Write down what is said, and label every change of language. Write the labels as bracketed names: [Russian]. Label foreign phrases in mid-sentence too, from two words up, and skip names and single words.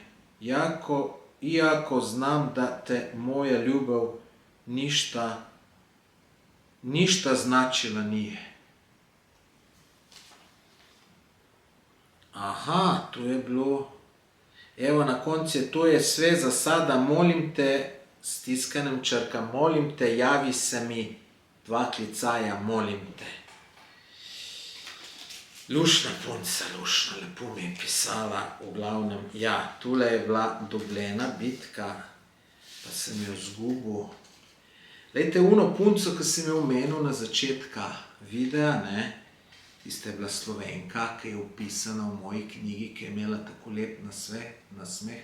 [Croatian] Iako znam da te moja ljubav ništa značila nije. [Slovenian] Aha, to je bilo... Evo na koncu, to je sve za sada. [Croatian] Molim te, [Slovenian] stiskanem črka, [Croatian] molim te, javi se mi, 2 klicaja, molim te. [Slovenian] Lušna punca, lušna, lepo mi je pisala, v glavnem, ja, tule je bila dobljena bitka, pa sem jo zgubil. Lejte, uno punco, ki sem jo omenil na začetka videa, ne, tista je bila Slovenka, ki je opisana v moji knjigi, ki je imela tako lep nasmeh.